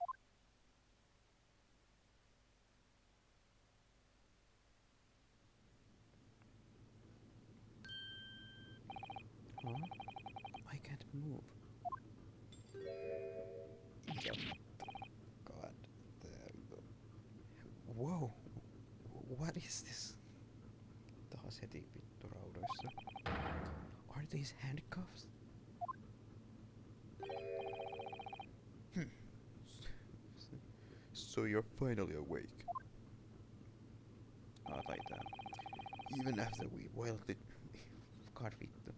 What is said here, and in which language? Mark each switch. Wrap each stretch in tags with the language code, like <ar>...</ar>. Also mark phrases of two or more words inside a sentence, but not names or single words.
<en>Huh? I can't move. Yep. God damn. Whoa! What is this?</en> <fi>Taas heti vittu raudoissa.</fi> <en>Are these handcuffs? So you're finally awake.</en> <fi>Taitaa.</fi> <en>Even after we violently...</en> <fi>God vittu.</fi>